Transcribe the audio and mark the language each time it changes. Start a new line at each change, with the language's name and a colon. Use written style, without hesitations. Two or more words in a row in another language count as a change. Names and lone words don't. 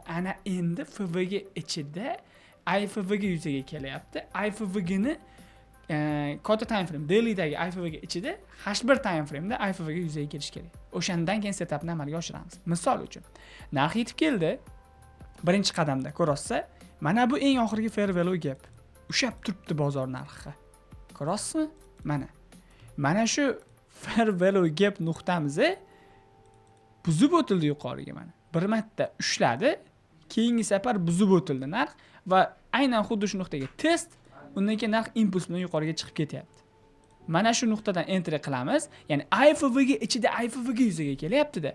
Uzbek: Ana endi FVG ichida IFVG yuzaga kelyapti. IFVG ni katta
English: time frame daily'dagi
Uzbek: IFVG ichida
English: H1 time frame'da
Uzbek: IFVG yuzaga kelish kerak. O'shandan keyin setupni amalga oshiramiz. Misol uchun, narx yetib keldi. Birinchi qadamda ko'rasiz, mana bu eng oxirgi
English: fair value gap.
Uzbek: Ushab turibdi bozor narxi. Ko'rasizmi? Mana shu
English: fair value gap
Uzbek: nuqtamiz buzib o'tildi yuqoriga mana. Bir marta ushladi, keyingi safar buzib o'tildi narx va aynan xuddi shu nuqtaga test, undan keyin narx impuls bilan yuqoriga chiqib ketyapti. mana shu nuqtadan entry qilamiz. Ya'ni IFVG ichida IFVG yuzaga kelyapti-da.